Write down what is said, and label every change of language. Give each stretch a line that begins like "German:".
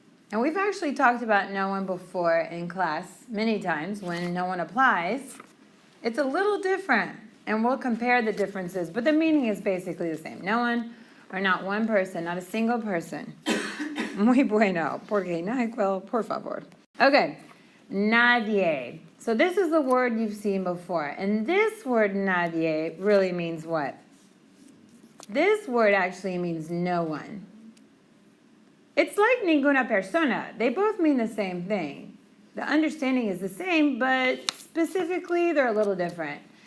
English: And we've actually talked about no one before in class many times when no one applies. It's a little different, and we'll compare the differences, but the meaning is basically the same. No one or not one person, not a single person.
Spanish: Muy bueno, porque NyQuil, por favor. Okay, nadie.
English: So this is the word you've seen before, and this word nadie really means what? This word actually means no one. It's like
Spanish: ninguna persona.
English: They both mean the same thing. The understanding is the same, but specifically they're a little different.